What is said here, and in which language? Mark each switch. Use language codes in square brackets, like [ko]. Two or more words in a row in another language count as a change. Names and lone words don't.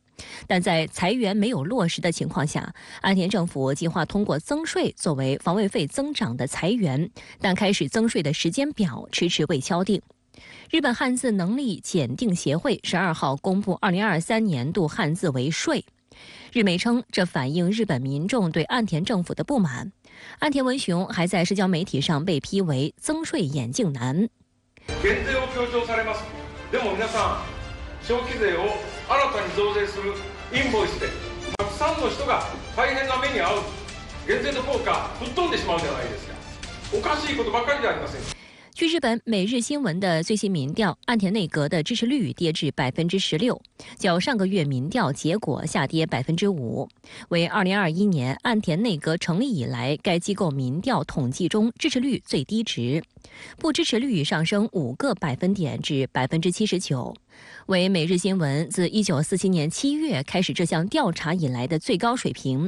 [zh] 但在裁员没有落实的情况下，岸田政府计划通过增税作为防卫费增长的裁员，但开始增税的时间表迟迟未敲定。日本汉字能力检定协会12号公布2023年度汉字为税。日媒称，这反映日本民众对岸田政府的不满。岸田文雄还在社交媒体上被批为增税眼镜男。 [ja] 減税を強調されます。でも皆さん、消費税を新たに増税するインボイスでたくさんの人が大変な目に遭う。減税の効果吹っ飛んでしまうじゃないですか。おかしいことばかりではありません。 [zh] 据日本每日新闻的最新民调，岸田内阁的支持率跌至16%，较上个月民调结果下跌5%，为2021年岸田内阁成立以来该机构民调统计中支持率最低值，不支持率上升5个百分点至79%，为每日新闻自1947年7月开始这项调查以来的最高水平。